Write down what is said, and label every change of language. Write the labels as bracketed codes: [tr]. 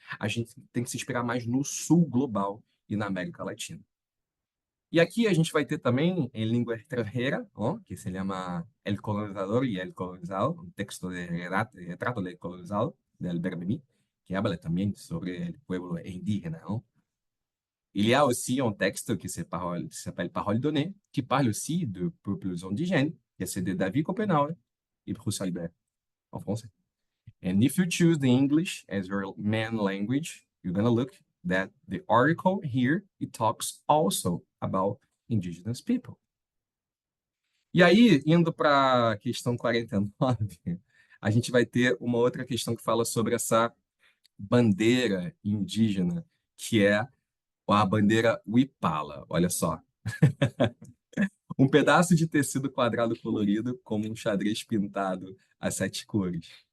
[pt] A gente tem que se inspirar mais no sul global e na América Latina. E aqui a gente vai ter também, em língua estrangeira, ó, que se chama [es] El colonizador y el colonizado, [pt] um texto de retrato [es] del colonizado, del [pt] Bermení, [es] que habla [pt] também sobre o [es] pueblo indígena. [pt] Não? [fr] Il y a aussi un texte qui s'appelle Parole donnée, qui parle aussi de peuples indigènes, que c'est de David Copenhague et Bruce Albert, en français. [en] And if you choose the English as your main language, you're going to look that the article here, it talks also about indigenous people. [pt] E aí, indo para a questão 49, a gente vai ter uma outra questão que fala sobre essa bandeira indígena, que é a bandeira Wipala. Olha só. Um pedaço de tecido quadrado colorido, como um xadrez pintado a 7 cores.